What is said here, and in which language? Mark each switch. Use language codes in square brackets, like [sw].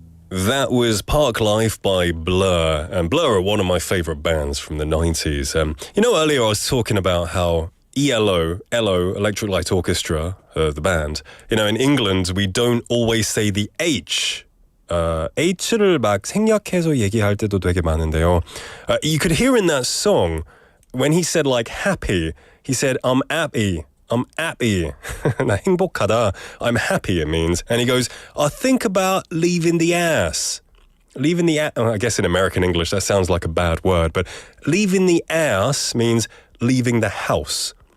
[en] That was Park Life by Blur, and Blur are one of my favourite bands from the 90s. Earlier I was talking about how ELO, Electric Light Orchestra, the band, in England we don't always say the H. [ko] H를 막 생략해서 얘기할 때도 되게 많은데요. [en] You could hear in that song, when he said like happy, he said I'm happy. I'm happy. [ko] 나 행복하다. [en] I'm happy, it means. And he goes, I think about leaving the ass. Leaving the ass. I guess in American English that sounds like a bad word, but leaving the ass means leaving the house.